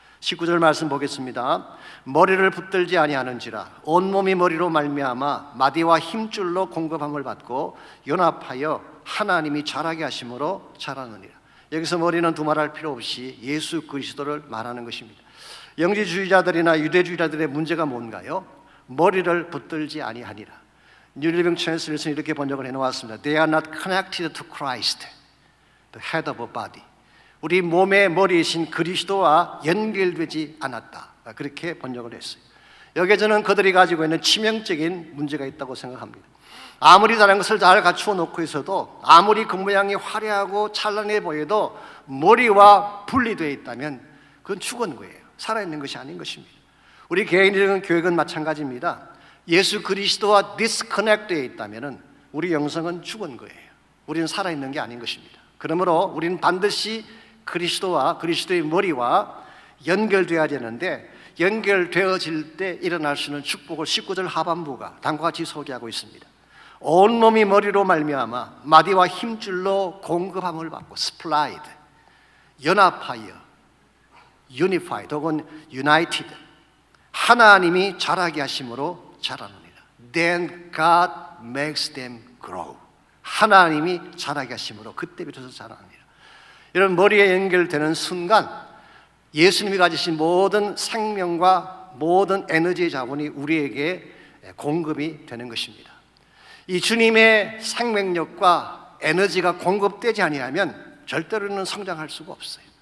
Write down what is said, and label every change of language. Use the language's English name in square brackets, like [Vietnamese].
[Korean] 19절 말씀 보겠습니다. 머리를 붙들지 아니하는지라 온몸이 머리로 말미암아 마디와 힘줄로 공급함을 받고 연합하여 하나님이 자라게 하심으로 자라느니라. 여기서 머리는 두말할 필요 없이 예수 그리스도를 말하는 것입니다. 영지주의자들이나 유대주의자들의 문제가 뭔가요? 머리를 붙들지 아니하니라. 뉴 리빙 트랜슬레이션은 이렇게 번역을 해놓았습니다. [English] They are not connected to Christ, the head of a body. [Korean] 우리 몸의 머리이신 그리스도와 연결되지 않았다. 그렇게 번역을 했어요. 여기에 저는 그들이 가지고 있는 치명적인 문제가 있다고 생각합니다. 아무리 다른 것을 잘 갖추어 놓고 있어도, 아무리 그 모양이 화려하고 찬란해 보여도 머리와 분리되어 있다면 그건 죽은 거예요. 살아있는 것이 아닌 것입니다. 우리 개인적인 교육은 마찬가지입니다. 예수 그리스도와 디스커넥트되어 있다면 우리 영성은 죽은 거예요. 우리는 살아있는 게 아닌 것입니다. 그러므로 우리는 반드시 그리스도와 그리스도의 머리와 연결되어야 되는데, 연결되어질 때 일어날 수 있는 축복을 19절 하반부가 다음과 같이 소개하고 있습니다. 온몸이 머리로 말미암아 마디와 힘줄로 공급함을 받고, supplied, 연합하여, unified 혹은 united, 하나님이 자라게 하심으로 자라느니라. [English] Then God makes them grow. [Korean] 하나님이 자라게 하심으로 그때부터 자라느니라. 이런 머리에 연결되는 순간 예수님이 가지신 모든 생명과 모든 에너지의 자원이 우리에게 공급이 되는 것입니다. 이 주님의 생명력과 에너지가 공급되지 아니하면 절대로는 성장할 수가 없어요.